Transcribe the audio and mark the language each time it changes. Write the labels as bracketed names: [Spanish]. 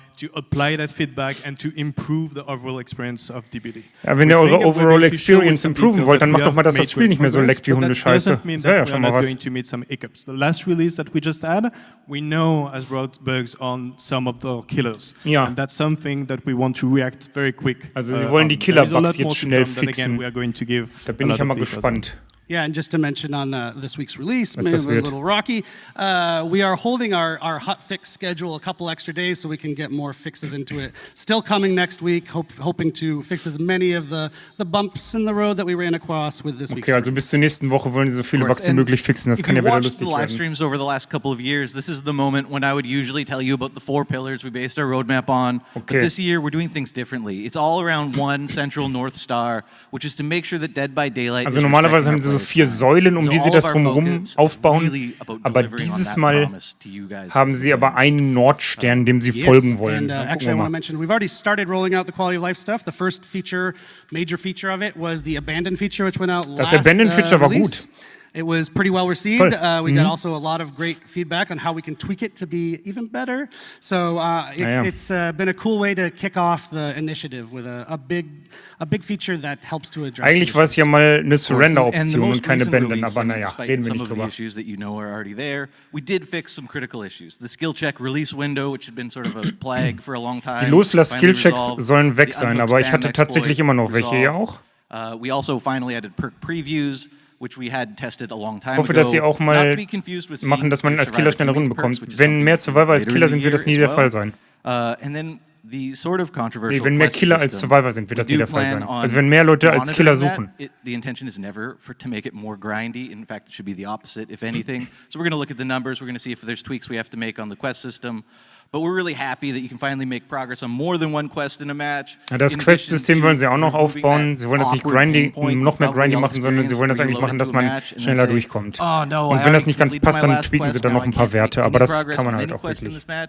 [English] To apply that feedback and to improve the overall experience of DBD. [German] Ja, wenn ihr eure Overall Experience improven wollt, dann macht doch mal, dass das Spiel nicht mehr so leckt wie Hundescheiße. Das wäre ja schon mal was. [English] The last release that we just had, we know has brought bugs on some of the killers. [German] Ja. [English] And that's something that we want to react very quick. [German] Also sie wollen die Killer-Bugs jetzt schnell fixen. Da bin ich ja mal gespannt. [English] Yeah, and just to mention on this week's release, maybe a little rocky, we are holding our hot fix schedule a couple extra days so we can get more fixes into it. Still coming next week, hoping to fix as many of the bumps in the road that we ran across with this week's. [German] Okay, also bis zur nächsten Woche wollen sie so viele Bugs wie möglich fixen. Das kann ja wieder lustig werden. [English] If you've watched the live streams over the last couple of years, this is the moment when I would usually tell you about the 4 pillars we based our roadmap on. Okay. But this year we're doing things differently. It's all around one central North Star, which is to make sure that Dead by Daylight. [German] Also normalerweise haben sie so 4 Säulen, um die sie das drumherum aufbauen. Aber dieses Mal haben sie aber einen Nordstern, dem sie folgen wollen. [English] Actually, I want to mention, we've already started rolling out the quality of life stuff. The first feature, major feature of it was the Abandon feature, which went out last [German] Das Abandon Feature war gut. [English] It was pretty well received. We got also a lot of great feedback on how we can tweak it to be even better. So it's been a cool way to kick off the initiative with a big feature that helps to address. [German] Eigentlich war es ja mal eine Surrender-Option und keine Abandon, aber naja, reden wir nicht drüber. [English] Issues that you know are already there. We did fix some critical issues. The skill check release window, which had been sort of a plague for a long time. [German] Die Loslass-Skill-Checks sollen weg sein, aber ich hatte tatsächlich immer noch welche, ihr auch? [English] We also finally added perk previews, which we had tested a long time ago. [German] Ich hoffe, dass sie auch mal machen, dass man als Killer schneller Runden bekommt. Wenn mehr Survivor als Killer sind, wird das nie der Fall sein. Wenn mehr Killer als Survivor sind, wird das nie der Fall sein. Also wenn mehr Leute als Killer suchen. [English] The intention is never to make it more grindy. In fact, it should be the opposite, if anything. So we're going to look at the numbers. We're going to see if there's tweaks we have to make on the quest system. But we're really happy that you can finally make progress on more than one quest in a match. [German] Ja, das Quest-System wollen sie auch noch aufbauen. Sie wollen das nicht grindy, noch mehr grindy machen, sondern sie wollen das eigentlich machen, dass man schneller durchkommt. Und wenn das nicht ganz passt, dann tweaken sie dann noch ein paar Werte. Aber das kann man halt auch wirklich.